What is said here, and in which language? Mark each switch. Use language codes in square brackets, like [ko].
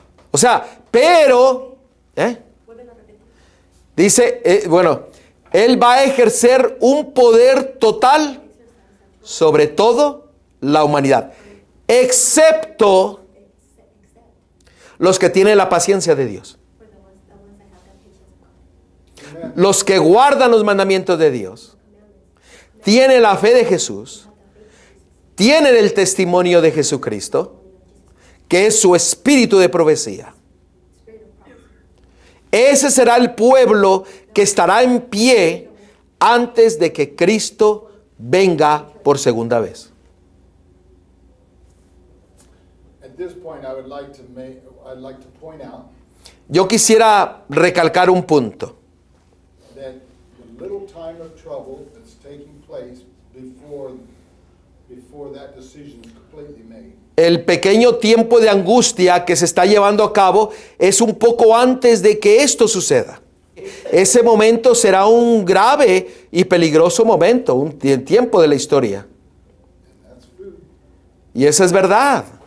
[es] O sea, pero dice, Él va a ejercer un poder total sobre todo la humanidad, excepto los que tienen la paciencia de Dios, los que guardan los mandamientos de Dios, tienen la fe de Jesús, tienen el testimonio de Jesucristo, que es su espíritu de profecía. Ese será el pueblo que estará en pie antes de que Cristo venga por segunda vez. [en] At this point, I'd like to point out [es] Yo quisiera recalcar un punto. [en] that the little time of trouble that's taking place before that decision is completely made. [es] El pequeño tiempo de angustia que se está llevando a cabo es un poco antes de que esto suceda. Ese momento será un grave y peligroso momento, un tiempo de la historia. [en] That's food. [es] Y eso es verdad.